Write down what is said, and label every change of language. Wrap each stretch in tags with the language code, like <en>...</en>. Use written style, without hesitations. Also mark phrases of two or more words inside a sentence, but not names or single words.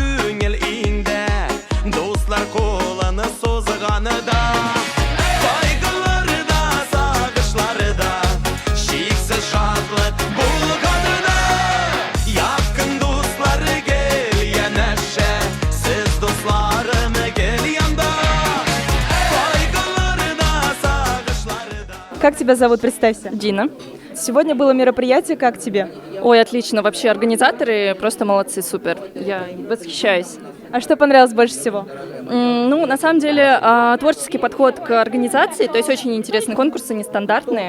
<tt>инде, дус dostlar kolunu sozğanıda Kaygıları da, sağışları da Şiksiz şadlık bulğanıda Yakın dostları gel yanaşa Siz dostlarım gel yanda Kaygıları da, sağışları da</tt> <ru>Как тебя зовут, представься? Дина. Сегодня было мероприятие, как тебе? Ой, отлично. Вообще организаторы просто молодцы, супер. Я восхищаюсь. А что понравилось больше всего? Ну, на самом деле, творческий подход к организации, то есть очень интересные конкурсы, нестандартные.</ru>